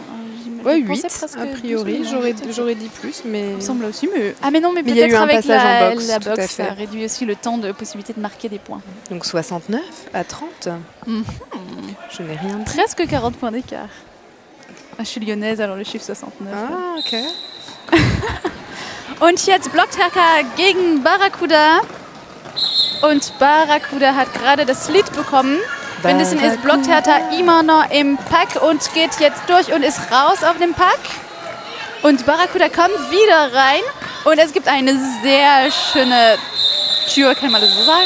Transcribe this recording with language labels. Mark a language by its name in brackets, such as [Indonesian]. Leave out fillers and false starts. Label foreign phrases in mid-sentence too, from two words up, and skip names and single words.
[French] Ouais, 8 a priori, j'aurais dit plus, mais... Il me semble aussi, mais... Ah mais non, mais peut-être avec la box, ça réduit aussi le temps de possibilité de marquer des points. Donc 69 à 30. Je n'ai rien dit. Presque 40 points d'écart. Ah, je suis lyonnaise, alors le chiffre 69. Ah, ok. [German] Und jetzt Blockhacker gegen Barracuda. Und Barracuda hat gerade das Lead bekommen. Währenddessen ist Blockhertha immer noch im Pack und geht jetzt durch und ist raus auf dem Pack. Und Barracuda kommt wieder rein. Und es gibt eine sehr schöne Tür, kann man das so sagen?